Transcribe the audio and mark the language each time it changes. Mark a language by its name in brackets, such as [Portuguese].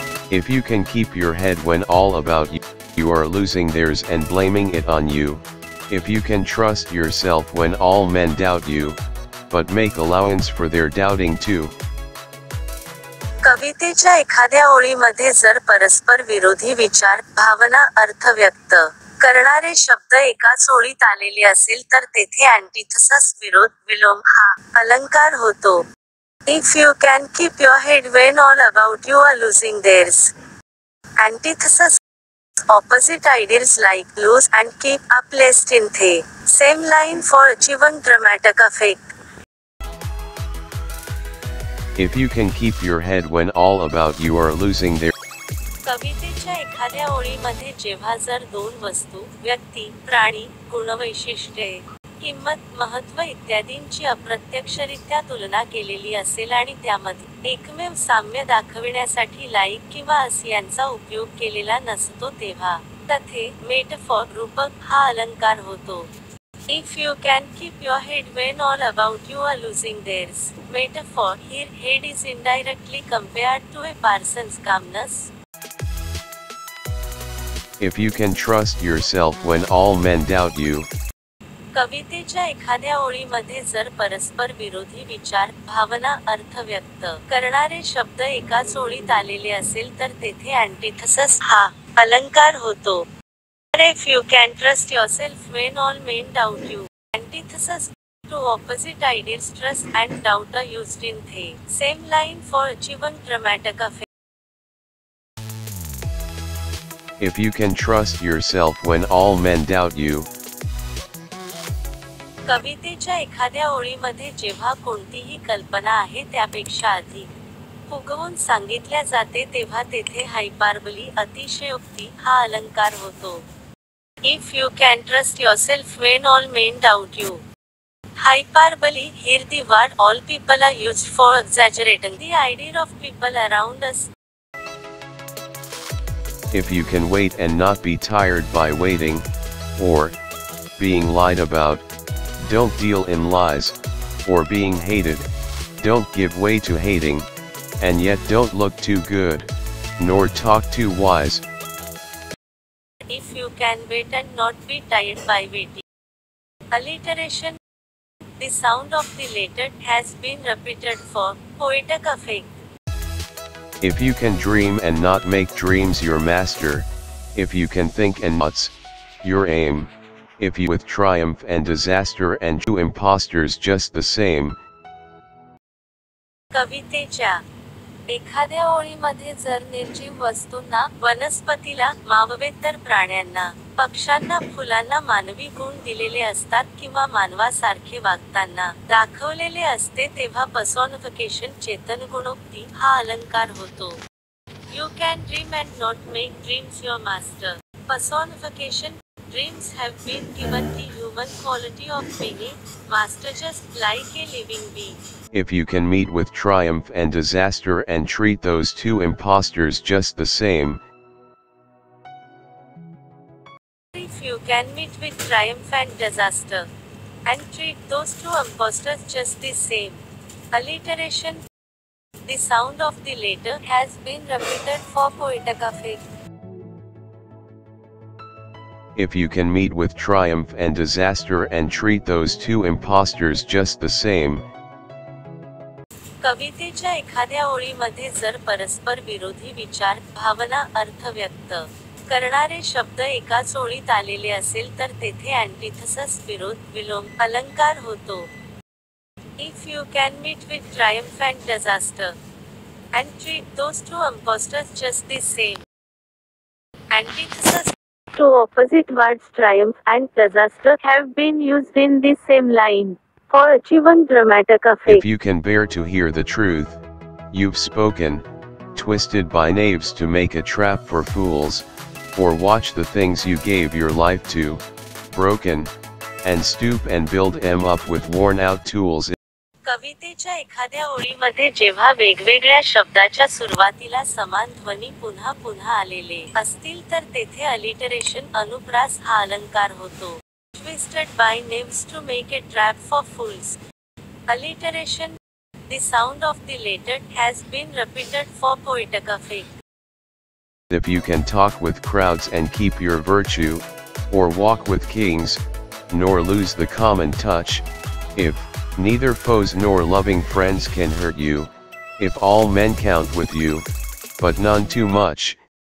[English] If you can keep your head when all about you are losing theirs and blaming it on you. If you can trust yourself when all men doubt you, but make allowance for their doubting too. [Marathi] कवितेच्या एखाद्या ओळीमध्ये जर परस्पर विरोधी विचार, भावना, अर्थ व्यक्त करणारे शब्द एकाच ओळीत आलेले असेल तर तेथे अँटिथेसिस विरोध, विलोम हा अलंकार होतो. [English] If you can keep your head when all about you are losing theirs. Antithesis. Opposite ideals like lose and keep are placed in the same line for achieving dramatic effect. If you can keep your head when all about you are losing their. [Marathi] कवितेच्या एखाद्या ओळीमध्ये जेव्हा जर दोन वस्तू, व्यक्ती, प्राणी, गुणवैशिष्ट्ये, किंमत, महत्त्व इत्यादींची अप्रत्यक्षरित्या तुलना केलेली असेल आणि त्यामध्ये एकमेव साम्य दाखविण्यासाठी लाईक किंवा अस यांचा उपयोग केलेला नसतो तेव्हा तथे मेटाफॉर रूपक हा अलंकार होतो. [English] If you can keep your head when all about you are losing theirs. Metaphor here, head is indirectly compared to a person's calmness. If you can trust yourself when all men doubt you. [Marathi] कवितेच्या एखाद्या ओळीमध्ये जर परस्पर विरोधी विचार, भावना, अर्थ व्यक्त करणारे शब्द एकाच ओळीत आलेले असेल तर तेथे अँटिथेसिस हा अलंकार होतो. [English] If you can trust yourself when all men doubt you. Antithesis. Two opposite ideals, trust and doubt, are used in the same line for achieving dramatic effect. If you can trust yourself when all men doubt you. [Marathi] कवितेच्या एखाद्या ओळीमध्ये जेव्हा कोणतीही कल्पना आहे त्यापेक्षा अधिक फुगवून सांगितल्या जाते तेव्हा तेथे हायपार्बली, अतिशयोक्ती हा अलंकार होतो. [English] If you can trust yourself when all men doubt you. Hyperbole, here the word all people are used for exaggerating the idea of people around us. If you can wait and not be tired by waiting, or being lied about, don't deal in lies, or being hated, don't give way to hating, and yet don't look too good, nor talk too wise. If you can wait and not be tired by waiting. Alliteration. The sound of the letter has been repeated for poetic effect. If you can dream and not make dreams your master, if you can think and not's your aim, if you with triumph and disaster and two impostors just the same. [Marathi] कवितेच्या एखाद्या ओळीमध्ये जर निर्जीव वस्तूंना, वनस्पतीला, माववेतर प्राण्यांना, पक्ष्यांना, फुलांना मानवी गुण दिलेले असतात किंवा मानवासारखे वागताना दाखवलेले असते तेव्हा पर्सॉनिफिकेशन, चेतनगुणोक्ती हा अलंकार होतो. [English] You can dream and not make dreams your master. Personification. Dreams have been given the human quality of being a master just like a living being. If you can meet with triumph and disaster and treat those two impostors just the same. If you can meet with triumph and disaster and treat those two impostors just the same. Alliteration. The sound of the letter has been repeated for poetic effect. If you can meet with triumph and disaster and treat those two impostors just the same. [Marathi] कवितेच्या एखाद्या ओळीमध्ये जर परस्पर विरोधी विचार, भावना, अर्थ व्यक्त करणारे शब्द एकाच ओळीत आलेले असेल तर तेथे अँटिथेसिस, विरोध, विलोम, अलंकार होतो. [English] If you can meet with triumph and disaster, and treat those two impostors just the same. Antithesis. Two opposite words, triumph and disaster, have been used in the same line for achieving dramatic effect. If you can bear to hear the truth, you've spoken, twisted by knaves to make a trap for fools, or watch the things you gave your life to, broken, and stoop and build them up with worn out tools. [Marathi] कवितेच्या एखाद्या ओळीमध्ये जेव्हा वेगवेगळ्या शब्दाच्या सुरुवातीला समान ध्वनी पुन्हा पुन्हा आलेले असतील तर तेथे अलिटरेशन, अनुप्रास हा अलंकार होतो. [English] Twisted by knaves to make a trap for fools. Alliteration. The sound of the letter has been repeated for poetic effect. If you can talk with crowds and keep your virtue, or walk with kings, nor lose the common touch, if neither foes nor loving friends can hurt you, if all men count with you, but none too much.